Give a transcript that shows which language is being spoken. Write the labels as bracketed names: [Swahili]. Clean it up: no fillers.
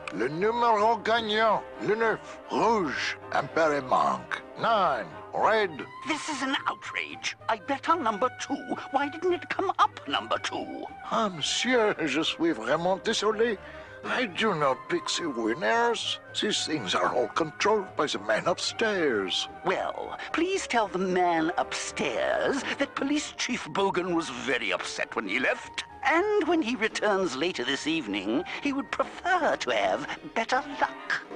[French] Le numéro gagnant, le 9, rouge, impair manque. [English] 9, red. This is an outrage. I bet on number 2. Why didn't it come up number 2? [French] Ah, monsieur, je suis vraiment désolé. [English] I do not pick the winners. These things are all controlled by the man upstairs. Well, please tell the man upstairs that Police Chief Bogan was very upset when he left. And when he returns later this evening, he would prefer to have better luck.